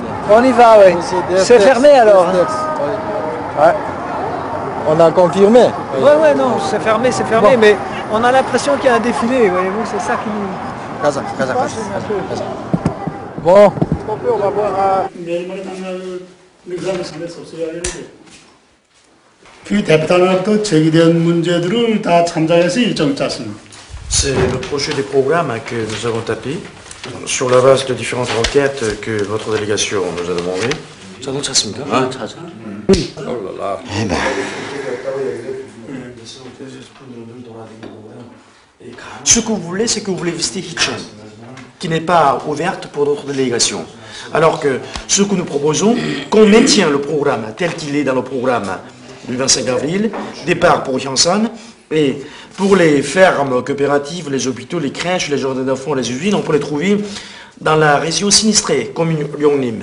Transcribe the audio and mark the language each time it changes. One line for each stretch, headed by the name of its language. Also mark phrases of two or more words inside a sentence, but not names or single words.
French: On y va, oui. C'est fermé, alors? Ouais. On a confirmé. Oui, non, c'est fermé, bon. Mais on a l'impression qu'il y a un défilé, voyez-vous, c'est ça qui nous... Casa. Bon. On va voir...
Korean: 그 대표단학도 제기된 문제들을 다 참작해서 일정 짰습니다.
French: C'est le projet des programmes que nous avons tapé sur la base de différentes requêtes que votre délégation nous a demandées.
Korean: 자동 찾습니까? 아, 찾아.
French: Oui. Oh là là. Eh ben. Ce que vous voulez, c'est que vous voulez visiter Hitchin, qui n'est pas ouverte pour d'autres délégations. Alors que ce que nous proposons, qu'on maintient le programme tel qu'il est dans le programme du 25 avril, départ pour Janssen, et pour les fermes coopératives, les hôpitaux, les crèches, les jardins d'enfants, les usines, on peut les trouver dans la région sinistrée, comme Lyon-Nîmes.